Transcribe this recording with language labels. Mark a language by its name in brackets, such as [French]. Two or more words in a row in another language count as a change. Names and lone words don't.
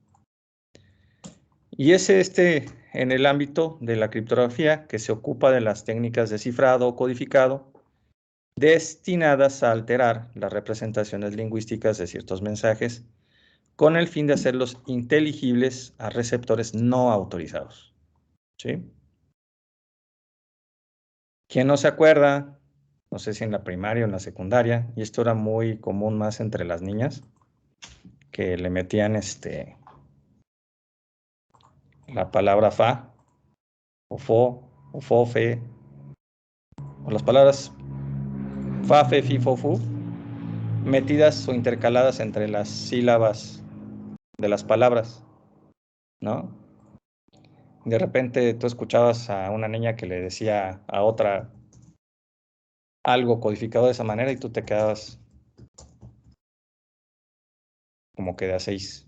[Spanish] Y es en el ámbito de la criptografía que se ocupa de las técnicas de cifrado o codificado destinadas a alterar las representaciones lingüísticas de ciertos mensajes con el fin de hacerlos inteligibles a receptores no autorizados. ¿Sí? ¿Quién no se acuerda? No sé si en la primaria o en la secundaria, y esto era muy común más entre las niñas, que le metían la palabra fa, o fo, o fo, fe, o las palabras fa, fe, fi, fo, fu, metidas o intercaladas entre las sílabas de las palabras, ¿no? De repente tú escuchabas a una niña que le decía a otra algo codificado de esa manera y tú te quedabas como que de a 6.